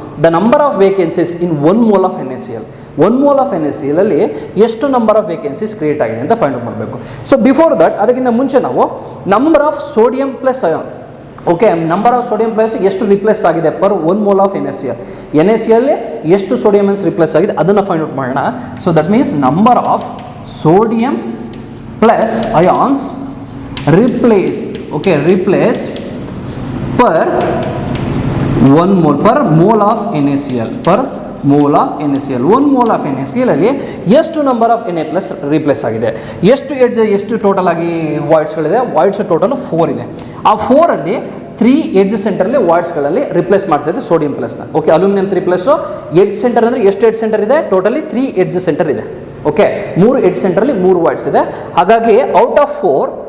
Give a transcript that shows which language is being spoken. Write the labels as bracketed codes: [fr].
[en] The number of vacancies in 1 mole of NaCl. [kn] 1 mole of NaCl ಅಲ್ಲಿ ಎಷ್ಟು number of vacancies create ಆಗಿದೆ ಅಂತ find out ಮಾಡಬೇಕು. So before that, ಅದಕ್ಕಿಂತ ಮುಂಚೆ ನಾವು number of sodium plus ion, okay, number of sodium plus ಎಷ್ಟು replace ಆಗಿದೆ per 1 mole of NaCl. NaCl ಎಷ್ಟು ಸೋಡಿಯಂ ಅಯಾನ್ಸ್ ರಿಪ್ಲೇಸ್ ಆಗಿದೆ ಅದನ್ನು ಫೈಂಡ್ ಔಟ್ ಮಾಡೋಣ. [en] So that means number of sodium plus ions replaced, okay, replaced per 1 mole, per mole of NaCl, per mole of NaCl. [kn] 1 mole of NaCl ಅಲ್ಲಿ ಎಷ್ಟು number of Na+ replace ಆಗಿದೆ? ಎಷ್ಟು total ಆಗಿ ವಾಯ್ಡ್ಸ್ಗಳಿದೆ? Voids total 4 ಇದೆ. ಆ 4 ಅಲ್ಲಿ 3 edge ಸೆಂಟರಲ್ಲಿ ವಾಯ್ಡ್ಸ್ಗಳಲ್ಲಿ replace ಮಾಡ್ತಾ ಇದೆ sodium ಪ್ಲಸ್ನ. Okay, aluminium 3+ edge centre ಅಂದರೆ ಎಷ್ಟು ಎಡ್ಜ್ ಸೆಂಟರ್ ಇದೆ? ಟೋಟಲಿ 3 ಎಡ್ಜ್ ಸೆಂಟರ್ ಇದೆ. ಓಕೆ, 3 ಎಡ್ಜ್ ಸೆಂಟರಲ್ಲಿ 3 ವಾಯ್ಡ್ಸ್ ಇದೆ. ಹಾಗಾಗಿ ಔಟ್ ಆಫ್ 4